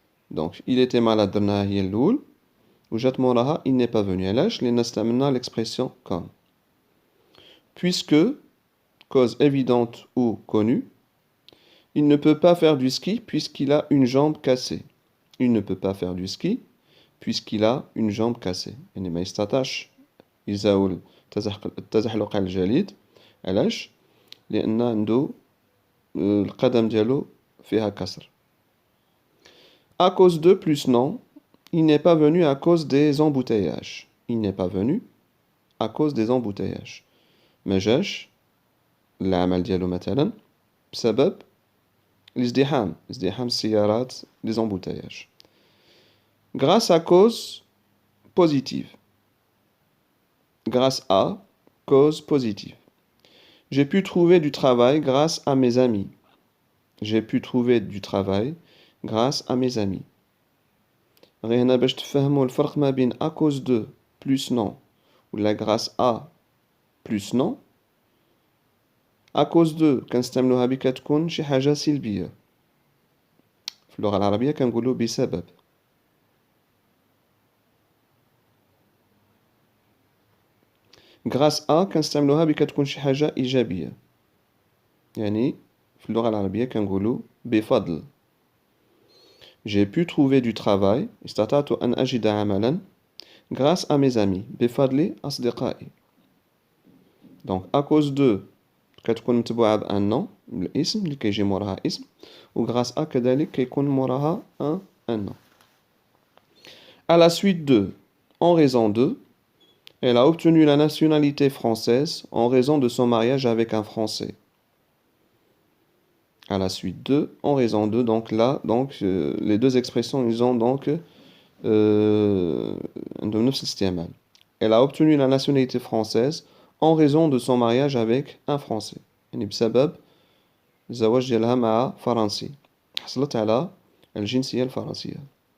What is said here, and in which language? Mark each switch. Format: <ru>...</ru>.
<fr>Donc, il était malade</fr> <ar>درناها هي الأول وجات موراها</ar> <fr>il n'est pas venu.</fr> <ar>علاش؟ لأن استعملنا l'expression comme.</ar> <fr>Puisque, cause évidente ou connue, il ne peut pas faire du ski puisqu'il a une jambe cassée. Il ne peut pas faire du ski puisqu'il a une jambe cassée.</fr> <ar>يعني ما يستطيعش يزاول التزحلق على الجليد. علاش؟ لأن عنده القدم ديالو فيها كسر.</ar> <fr>À cause de plus non, il n'est pas venu à cause des embouteillages. Il n'est pas venu à cause des embouteillages.</fr> <ar>ما جاش العمل ديالو مثلا بسبب ازدحام السيارات</ar> <fr>les embouteillages. Grâce à cause positive. Grâce à cause positive. J'ai pu trouver du travail grâce à mes amis. J'ai pu trouver du travail grâce à mes amis.</fr> <ar>غير هنا باش تفهموا الفرق ما بين à cause de plus non ولا grâce à plus non. À cause de كنستعملوها بك تكون شي حاجة سلبية. في اللغة العربية كنقولوا بسبب. grâce à كنستعملوها بك تكون شي حاجة إيجابية. يعني في اللغة العربية كنقولوا بفضل.</ar> <fr>J'ai pu trouver du travail</fr> <ar>استطعت أن أجد عملا</ar> <fr>grâce à mes amis</fr> <ar>بفضل أصدقائي. Donc à cause de كتكون متبوعة بأن نو الاسم اللي كيجي موراها اسم و grâce à كذلك كيكون موراها</ar> <fr>un nom. À la suite de, en raison de, elle a obtenu la nationalité française en raison de son mariage avec un Français. À la suite de, en raison de, donc là, les deux expressions, ils ont donc elle a obtenu la nationalité française en raison de son mariage avec un Français.</fr> <ar>يعني بسبب الزواج ديالها مع فرنسي. حصلت على الجنسية الفرنسية.</ar>